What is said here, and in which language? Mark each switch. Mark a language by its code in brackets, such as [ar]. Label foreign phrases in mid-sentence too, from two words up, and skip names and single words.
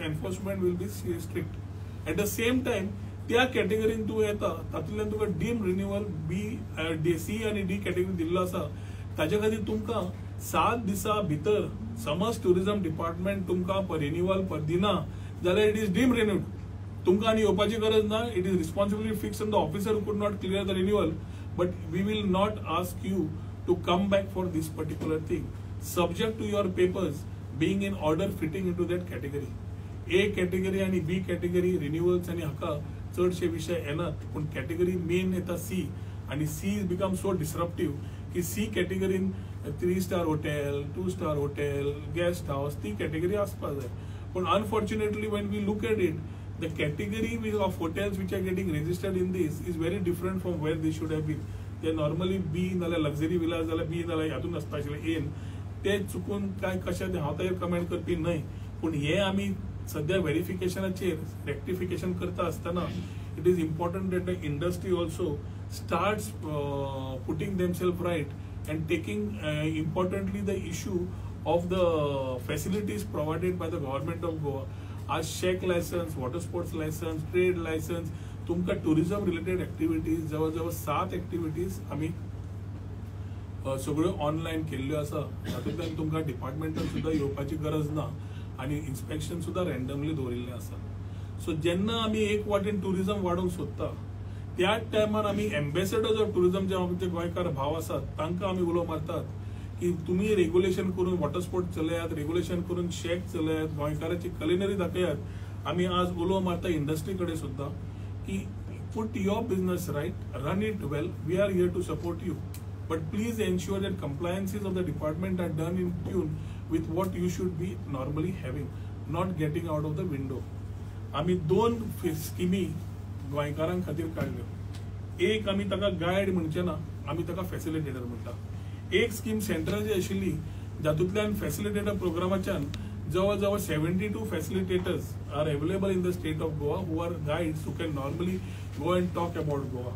[en] enforcement will be strict. at the same time [kok] त्या कॅटेगरीन तूं येता तातूंतल्यान तुका [en] deem renewal [kok] बी सी आनी डी कॅटेगरी दिल्लो आसा. ताचे खातीर तुमकां 7 दिसां भितर समज [en] tourism department [kok] तुमकां रिन्युअल दिना जाल्यार [en] it is deem renewed. [kok] तुमकां आनी येवपाची गरज ना. [en] it is responsibility fix on the officer could not clear the renewal. but we will not ask you to come back for this particular thing subject to your papers being in order fitting into that category. A category [kok] आणि [en] B category renewals [kok] आणि हाका चडशे विषय येनात. पण कॅटेगरी मेन येता C आणि C [en] become so disruptive [kok] की C कॅटेगरीन [en] 3 star hotel 2 star hotel guest house [kok] ती कॅटेगरी आसपाक जाय. [en] पण unfortunately when we look at it the category of hotels which are getting registered in this is very different from where they should have been. They normally be [kok] नाल्यार [en] luxury villas [kok] जाल्यार B नाल्यार हातून आसता आशिल्ले A ते चुकून काय कशें हांव ताजेर कमेंट करपी न्हय. पूण हे आमी सद्या व्हेरिफिकेशनाचेर रेक्टिफिकेशन करता आसतना [en] it is important that the industry also starts putting themselves right and taking importantly the issue of the facilities provided by the government of Goa. [kok] आज [en] shack license, water sports license, trade license, [kok] तुमकां [en] tourism related activities [kok] जवळ जवळ 7 एक्टिविटीज आमी सगळ्यो ऑनलायन केल्ल्यो आसा. तातूंतल्यान तुमकां डिपार्टमेंटान सुद्दां येवपाची गरज ना आनी इन्स्पेक्शन सुद्दां रँडमली दवरिल्लें आसा. सो जेन्ना आमी एक वाटेन टुरिझम वाडोवंक सोदता त्याच टायमार आमी [en] ambassadors of tourism [kok] जे आमचे गोंयकार भाव आसात तांकां आमी उलो मारतात की तुम्ही रेग्युलेशन करून [en] water sports [kok] चलयात, रेग्युलेशन करून शेक चलयात, गोंयकाराची कलिनरी दाखयात. आमी आज उलो मारता इंडस्ट्री कडेन सुद्दां की [en] put your business right, run it well, we are here to support you. But please ensure that compliances of the department are done in tune with what you should be normally having, not getting out of the window. [kok] आमी 2 स्किमी गोंयकारांक खातीर काडल्यो. एक आमी ताका गायड म्हणचे ना, आमी ताका फॅसिलिटेटर म्हणटा. एक स्कीम सेंट्रलची आशिल्ली जातूंतल्यान फॅसिलिटेटर प्रोग्रामाच्यान जवळ जवळ 72 फॅसिलिटेटर्स [en] are available in the state of Goa who are guides who can normally go and talk about Goa.